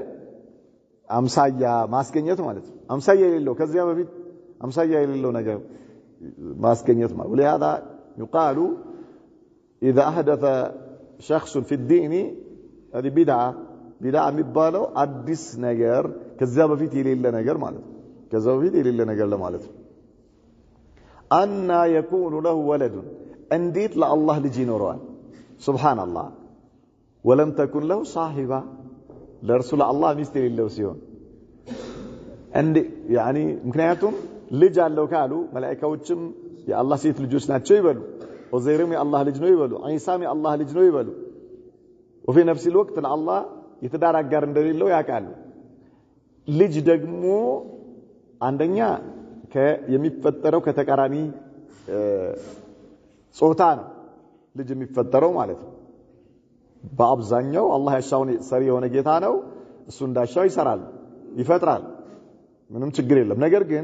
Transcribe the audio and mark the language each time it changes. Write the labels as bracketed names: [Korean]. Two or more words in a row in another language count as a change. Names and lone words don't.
[Amharic] አምሳያ ማስገኘት ማለት አምሳያ የሌለው ከዚያ በፊት አምሳያ የሌለው ነገር ማስገኘት ማለት [Arabic] ولهذا يقال اذا احدث شخص في الدين هذه بدعه [Amharic] የሚባለው አዲስ ነገር ከዚያ በፊት የሌለ ነገር ማለት ከዚያ በፊት የሌለ ነገር ለማለት [Arabic] أن يكون له ولد [Amharic] እንዴት ለአላህ ልጅ ይኖረዋል ሱብሃንአላህ [Arabic] ولم تكن له صاحبه [Amharic] ለርሱል አላህ ሚስት የሌለው ሲሆን እንዴ يعني ምክንያቱም ልጅ አለው ካሉ መላእክቶችም የአላህ ሴት ልጆች ናቸው ይበሉ ዑዘይርም የአላህ ልጅ ነው ይበሉ ዒሳም የአላህ ልጅ ነው ይበሉ [Arabic] وفي نفس الوقت [Amharic] ለአላህ የተዳር አጋር እንደሌለው ያውቃሉ ልጅ ደግሞ አንደኛ የሚፈጠረው ከተቃራኒ ጾታ ነው ልጅ የሚፈጠረው ማለት ነው በአብዛኛው አላህ ያሻውን ሰሪ የሆነ ጌታ ነው እሱ እንዳሻው ይሰራል ይፈጥራል ምንም ችግር የለም ነገር ግን